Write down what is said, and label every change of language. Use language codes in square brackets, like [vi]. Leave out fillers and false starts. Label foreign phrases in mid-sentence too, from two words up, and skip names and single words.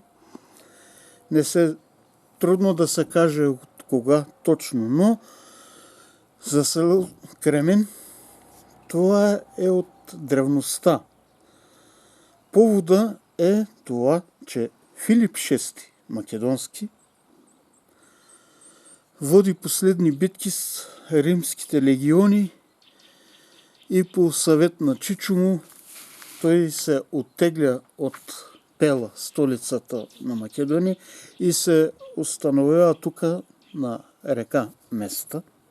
[mk] Не се трудно да се каже од кога точно, но за село Кремен тоа е од древноста. [bg] Повода е тоа, че Филип VI Македонски води последни битки с римските легиони и по съвет на Чичо му той се оттегля от Пела, столицата на Македония, и се установява тук на река Места,